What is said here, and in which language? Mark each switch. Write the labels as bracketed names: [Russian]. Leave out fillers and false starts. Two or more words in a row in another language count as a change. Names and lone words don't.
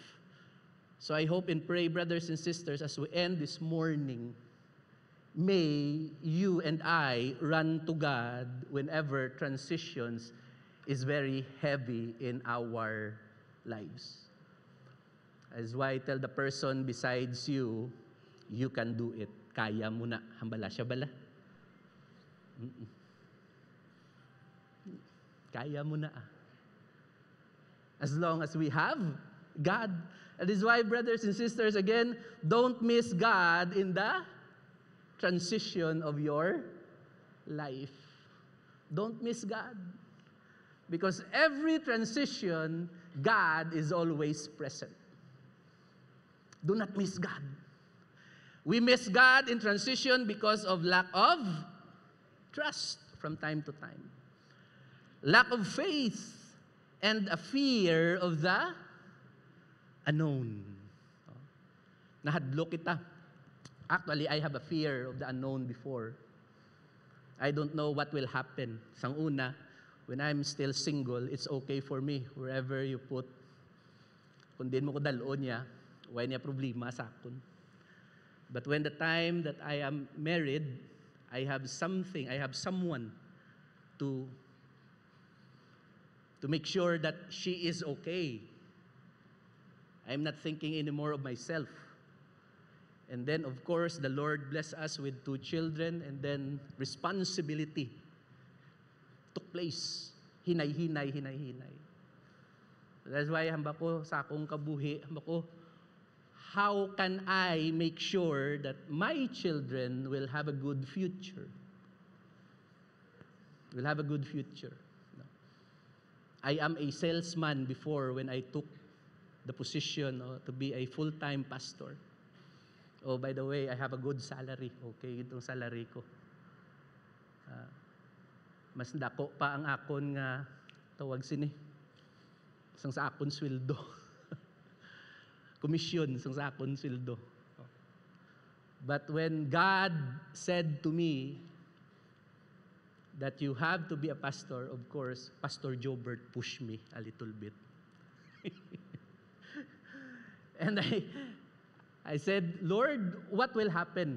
[English] So I hope and pray, brothers and sisters, as we end this morning, may you and I run to God whenever transitions is very heavy in our lives. As why I tell the person besides you, you can do it. [Hiligaynon] Kaya mo na. Hambala siya bala? Kaya mo na. [English] As long as we have God. That is why, brothers and sisters, again, don't miss God in the transition of your life. Don't miss God. Because every transition, God is always present. Do not miss God. We miss God in transition because of lack of trust from time to time. Lack of faith and a fear of the unknown. [Hiligaynon] Nahadlo kita. [English] Actually, I have a fear of the unknown before. I don't know what will happen. [Hiligaynon] Sang una, [English] when I'm still single, it's okay for me wherever you put. [Hiligaynon] Kung din mo ko dalon niya, why niya problema sa akon. [English] But when the time that I am married, I have someone to make sure that she is okay. I'm not thinking anymore of myself. And then, of course, the Lord bless us with 2 children, and then responsibility took place. [Hiligaynon] Hinay. [English] That's why [Hiligaynon] hamba ko sa akong kabuhi, hamba ko, [English] how can I make sure that my children will have a good future? Will have a good future. I am a salesman before when I took the position to be a full-time pastor. Oh, by the way, I have a good salary. [Hiligaynon] Okay, itong salary ko. Mas dako pa ang akon nga tawag sini. Isang sa akon sweldo. Komisyon, isang sa akon sweldo. [English] But when God said to me that you have to be a pastor, of course, Pastor Jobert pushed me a little bit. And I said, Lord, what will happen?